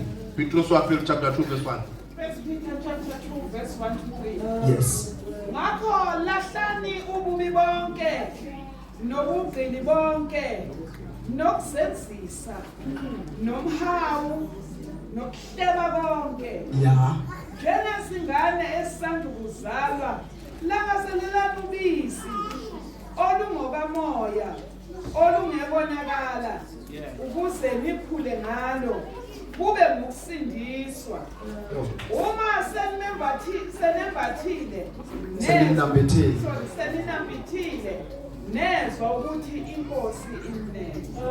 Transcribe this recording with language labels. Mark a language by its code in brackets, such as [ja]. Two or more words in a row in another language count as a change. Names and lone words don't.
[nso] Petrus wa pele [en] chapter 2 verse 1. 1 Peter chapter 2 verse 1 to 3. Yes. [zu] Ngakho lahlani ububi bonke nobugqili bonke nokusenzisa nomhawu nokuhleba konke [en] Yeah. [zu] njengesingane esisanda kuzalwa langaselelana ubisi olungokamoya olungekona ukuze nikhule ngalo kube ngokusindiswa uma seninambithile nezwa ukuthi inkosi imnene.